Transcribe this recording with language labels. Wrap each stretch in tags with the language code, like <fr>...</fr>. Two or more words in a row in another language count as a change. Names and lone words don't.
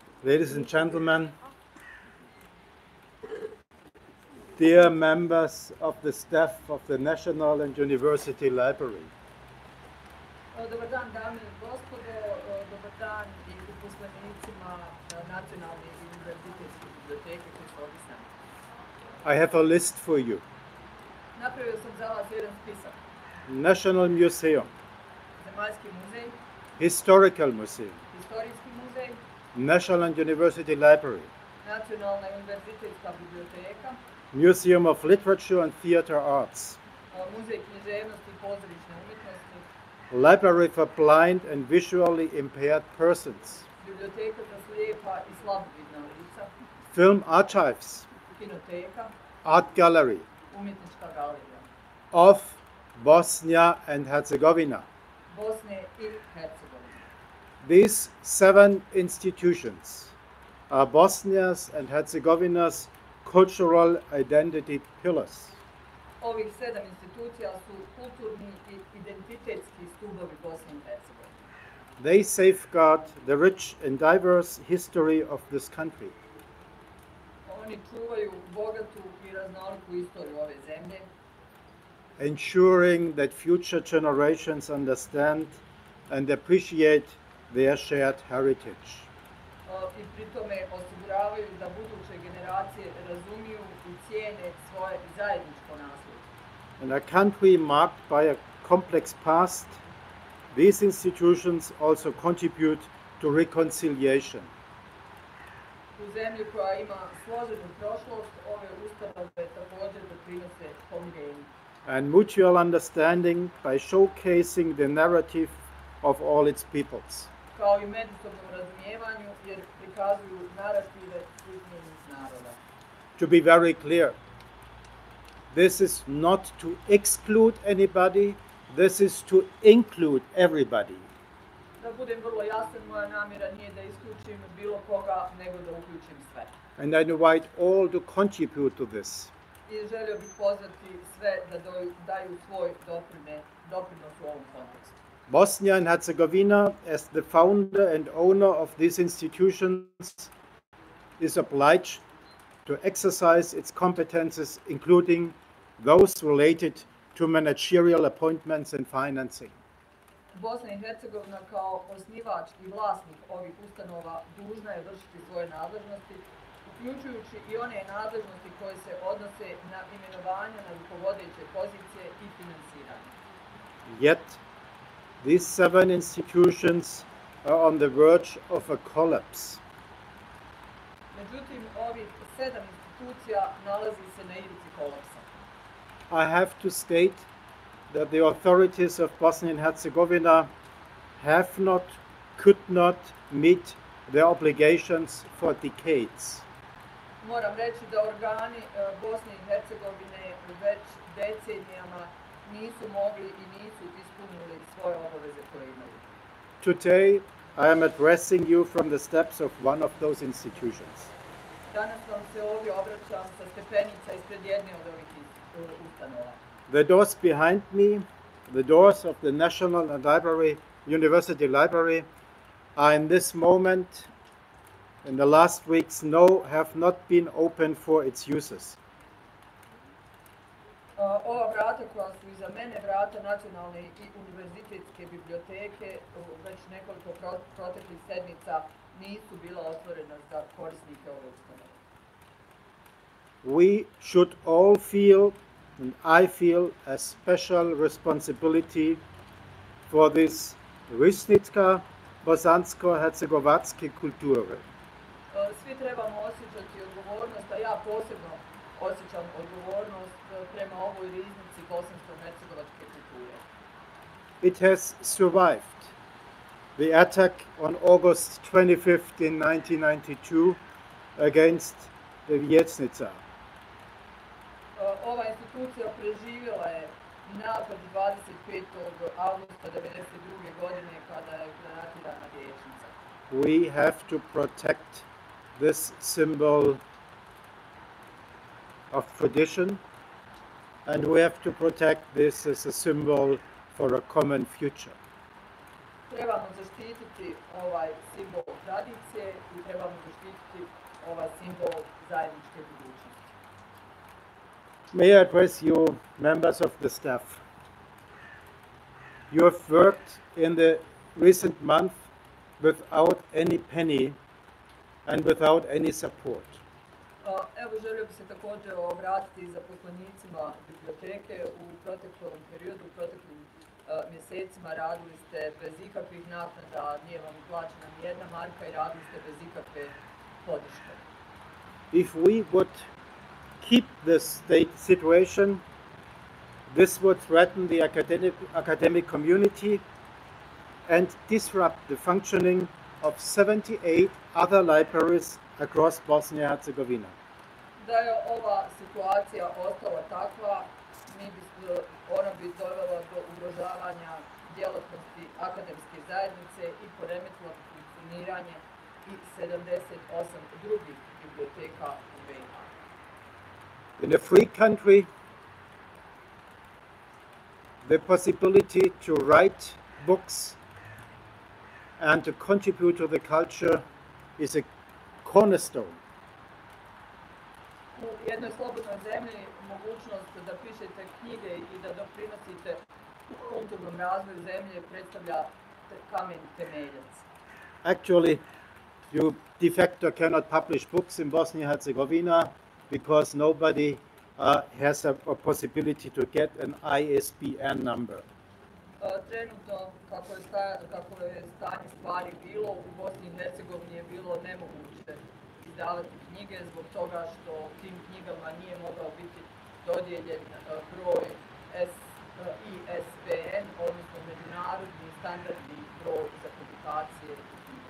<en>Ladies and gentlemen, dear members of the staff of the National and University Library,</en> <bs>Dobar dan, dame i gospodo, dobar dan i uposlenicima Nacionalne i univerzitetske biblioteke koji su ovdje s nama.</bs> <en>I have a list for you.</en> <bs>Napravio sam za vas jedan spisak.</bs> <en>National Museum,</en> <bs>Zemaljski muzej,</bs> <en>Historical Museum,</en> <bs>Historijski muzej,</bs> <en>National and University Library,</en> <bs>Nacionalna i univerzitetska biblioteka,</bs> <en>Museum of Literature and Theatre Arts,</en> <bs>Muzej književnosti i pozorišne umjetnosti,</bs> <en>Library for Blind and Visually Impaired Persons,</en> <bs>Biblioteka za slijepa i slabovidna lica,</bs> <en>Film Archives,</en> <bs>Kinoteka,</bs> <en>Art Gallery</en> <bs>Umjetnička galerija</bs> <en>of Bosnia and Herzegovina.</en> <bs>Bosne i Hercegovine.</bs> <en>These 7 institutions are Bosnia's and Herzegovina's cultural identity pillars.</en> <bs>Ovih 7 institucija su kulturni i identitetski stubovi Bosne i Hercegovine.</bs> <en>They safeguard the rich and diverse history of this country.</en> <bs>Oni čuvaju bogatu i raznoliku istoriju ove zemlje,</bs> <en>ensuring that future generations understand and appreciate their shared heritage.</en> <bs>I pri tome osiguravaju da buduće generacije razumiju i cijene svoje zajedničko nasljeđe.</bs> <en>In a country marked by a complex past, these institutions also contribute to reconciliation.</en> <bs>U zemlji koja ima složenu prošlost, ove ustanove također doprinose pomirenju</bs> <en>And mutual understanding by showcasing the narrative of all its peoples.</en> <bs>kao i međusobnom razumijevanju jer prikazuju narative svih njenih naroda.</bs> <en>To be very clear, this is not to exclude anybody, this is to include everybody.</en> <bs>Da budem vrlo jasan, moja namjera nije da isključim bilo koga, nego da uključim sve.</bs> <en>And I invite all to contribute to this.</en> <bs>I želio bih pozvati sve da daju svoj doprinos u ovom kontekstu.</bs> <en>Bosnia and Herzegovina, as the founder and owner of these institutions, is obliged to exercise its competences, including those related to managerial appointments and financing.</en> <bs>Bosna i Hercegovina kao osnivač i vlasnik ovih ustanova dužna je vršiti svoje nadležnosti, uključujući i one nadležnosti koje se odnose na imenovanje na rukovodeće pozicije i finansiranje.</bs> <en>Yet, these 7 institutions are on the verge of a collapse.</en> <bs>Međutim, ovih 7 institucija nalazi se na ivici kolapsa.</bs> <en>I have to state that the authorities of Bosnia and Herzegovina have not, could not meet their obligations for decades.</en> <bs>Moram reći da organi Bosne i Hercegovine već decenijama nisu mogli i nisu ispunili svoje obaveze koje imaju.</bs> <en>Today, I am addressing you from the steps of one of those institutions.</en> <bs>Danas vam se ovdje obraćam sa stepenica ispred jedne od ovih ustanova.</bs> <en>The doors behind me, the doors of the National and University Library, are in this moment, in the last weeks, have not been open for its users.</en> <bs>Ova vrata koja su iza mene, vrata Nacionalne i univerzitetske biblioteke, već nekoliko proteklih sedmica nisu bila otvorena za korisnike ove ustanove.</bs> <en>We should all feel, and I feel, a special responsibility for this</en> <bs>Risnitska bosansko-hercegovatske kulture. Svi trebamo osjećati odgovornost, a ja posebno osjećam odgovornost prema ovoj riznici bosansko-hercegovačke kulture.</bs> <en>It has survived the attack on August 25th in 1992 against the Vijećnica.</en> <bs>Ova institucija preživjela je napad 25. avgusta 1992. godine kada je granatirana Vijećnica.</bs> <en>We have to protect this symbol of tradition, and we have to protect this as a symbol for a common future.</en> <bs>trebamo zaštititi ovaj simbol tradicije i trebamo zaštititi ovaj simbol zajedničke budućnosti.</bs> <en>May I address you, members of the staff? You have worked in the recent month without any penny and without any support.</en> <bs>Evo, želio bih se također obratiti zaposlenicima biblioteke. U proteklom periodu, u proteklim mjesecima radili ste bez ikakvih naknada, nije vam plaćena ni jedna marka i radili ste bez ikakve podrške.</bs> <en>If we would keep the state situation, this would threaten the academic community and disrupt the functioning of 78 other libraries across Bosnia and Herzegovina.</en> <bs>Da je ova situacija ostala takva, ona bi dovela do ugrožavanja djelatnosti akademske zajednice i poremetila funkcioniranje i 78 drugih biblioteka u BiH.</bs> <en>In a free country, the possibility to write books and to contribute to the culture is a cornerstone.</en> <bs>U jednoj slobodnoj zemlji mogućnost da pišete knjige i da doprinosite kulturnom razvoju zemlje predstavlja kamen temeljac.</bs> <en>Actually, you</en> <la>de facto</la> <en>cannot publish books in Bosnia and Herzegovina because nobody has a possibility to get an ISBN number.</en> <bs>Trenutno, kako je stanje stvari bilo, u Bosni i Hercegovini je bilo nemoguće izdavati knjige zbog toga što tim knjigama nije mogao biti dodijeljen broj ISBN, odnosno međunarodni standardni broj za publikacije knjige.</bs>